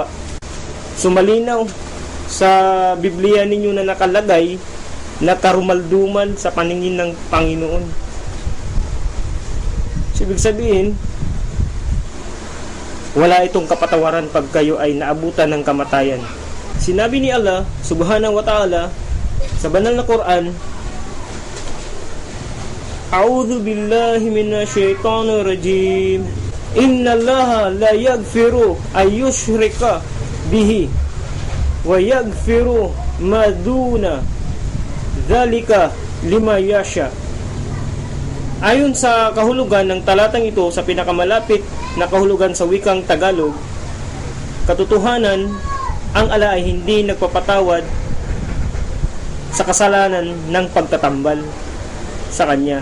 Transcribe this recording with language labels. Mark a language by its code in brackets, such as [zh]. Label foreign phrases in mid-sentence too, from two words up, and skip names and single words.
[tl] Sumalinaw sa Biblia ninyo na nakalagay na karumal-dumal sa paningin ng Panginoon. Ibig sabihin, wala itong kapatawaran pag kayo ay naabutan ng kamatayan. Sinabi ni [ar] الله سبحانه وتعالى [tl] sa banal na Quran, [ar] أعوذ بالله من الشيطان الرجيم. إن الله لا يغفر أن يشرك به ويغفر ما دون ذلك لمن يشاء. [tl] Ayon sa kahulugan ng talatang ito sa pinakamalapit na kahulugan sa wikang Tagalog, katotohanan, ang Allah ay hindi nagpapatawad sa kasalanan ng pagtatambal sa Kanya.